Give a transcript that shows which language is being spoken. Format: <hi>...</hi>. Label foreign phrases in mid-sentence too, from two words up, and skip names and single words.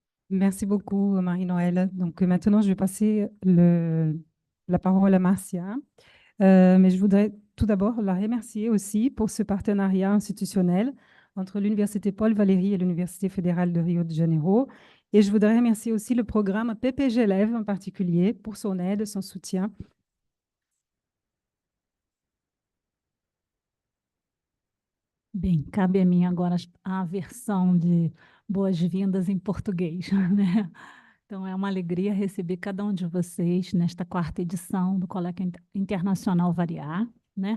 <fr>Merci beaucoup, Marie-Noëlle. Donc maintenant, je vais passer la parole à Marcia. Mais je voudrais tout d'abord la remercier aussi pour ce partenariat institutionnel entre l'Université Paul Valéry et l'Université fédérale de Rio de Janeiro. Et je voudrais remercier aussi le programme PPG Élèves en particulier pour son aide, son soutien.</fr> <pt>Bem, cabe a mim agora a versão de boas-vindas em português, né? Então, é uma alegria receber cada um de vocês nesta quarta edição do Colloque Internacional VariaR, né?</pt>